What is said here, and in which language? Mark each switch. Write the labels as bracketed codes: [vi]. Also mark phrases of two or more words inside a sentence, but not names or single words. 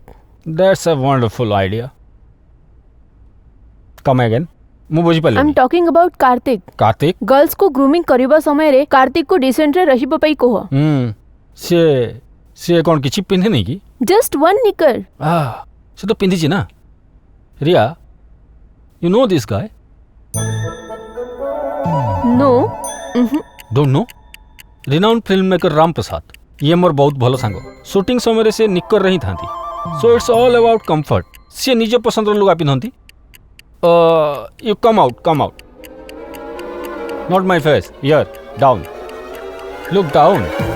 [en] That's a wonderful idea. Come again. [or] ମୁ ବୁଝି ପାଲେ [en] I'm talking about Karthik. कार्तिक [or] ଗର୍ଲ୍ସ କୋ ଗ୍ରୁମିଂ କରବା ସମୟ ରେ କାର୍ତ୍ତିକ କୋ ଡିସେଣ୍ଟ ରେ ରହିବୋ ପଇ କୋହ. ସେ କୋନ କିଛି ପିନ୍ହେ ନୈ କୀ? [en] Just one knicker. [or] ସେ ତୋ ପିନ୍ହି ଛୀ ନା. ରିୟା, [en] you know this guy? No. Don't know? Renowned filmmaker राम प्रसाद. [or] ୟେ ମୋର ବହୁତ ଭଲୋ ସାଙ୍ଗ ଶୁଟିଂ ସମୟ ସେ ନିକର ରହୀ ଥା [en] so it's all about comfort [or] ସି ନିଜ ପସନ୍ଦ ଲୁଗା ପିନ୍ଧତି [en] you come out not my face here down look down